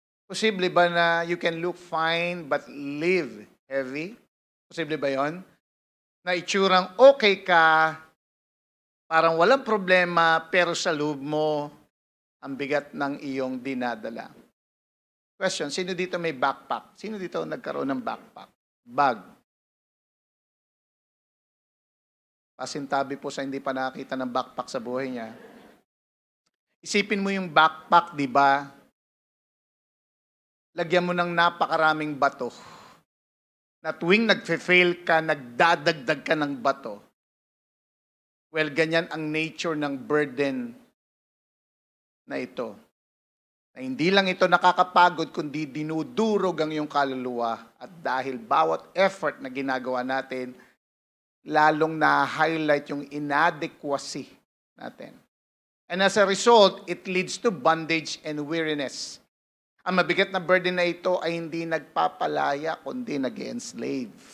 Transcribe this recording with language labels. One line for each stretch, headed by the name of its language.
Filipino: Posible ba na
English: you can look fine but live heavy?
Filipino: Posible ba yon? Na itsurang okay ka, parang walang problema, pero sa loob mo, ang bigat ng iyong dinadala. Question, sino dito may backpack? Sino dito nagkaroon ng backpack? Bag. Pasintabi po sa hindi pa nakakita ng backpack sa buhay niya. Isipin mo yung backpack, di ba? Lagyan mo ng napakaraming bato. Na tuwing nagfe-fail ka, nagdadagdag ka ng bato. Well, ganyan ang nature ng burden na ito. Na hindi lang ito nakakapagod, kundi dinudurog ang iyong kaluluwa. At dahil bawat effort na ginagawa natin, lalong na-highlight yung inadequacy natin.
English: And as a result, it leads to bondage and weariness.
Filipino: Ang mabigat na burden na ito ay hindi nagpapalaya, kundi nag-enslave.